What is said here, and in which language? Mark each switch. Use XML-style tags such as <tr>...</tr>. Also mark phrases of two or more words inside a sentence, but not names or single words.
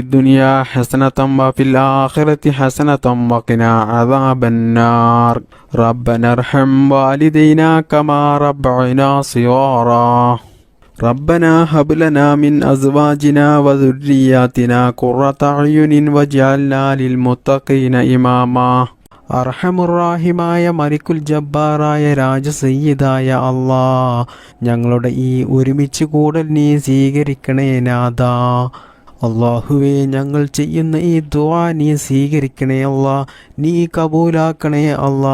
<ar>الدنيا حسنة وفي الآخرة حسنة وقنا عذاب النار ربنا ارحم والدينا كما ربعنا صغارا ربنا هب لنا من أزواجنا وذرياتنا قرة أعين واجعلنا للمتقين إماما</ar> <ml>അർഹമുറാഹിമായ മലിക്കുൽ ജബ്ബാറായ രാജസയ്യിദായ അല്ലാ, ഞങ്ങളുടെ ഈ ഒരുമിച്ച് കൂടൽ നീ സ്വീകരിക്കണേ നാഥാ. അള്ളാഹുവേ, ഞങ്ങൾ ചെയ്യുന്ന ഈ ദുആ നീ സ്വീകരിക്കണേ അല്ലാ, നീ കബൂലാക്കണേ അല്ലാ.</ml>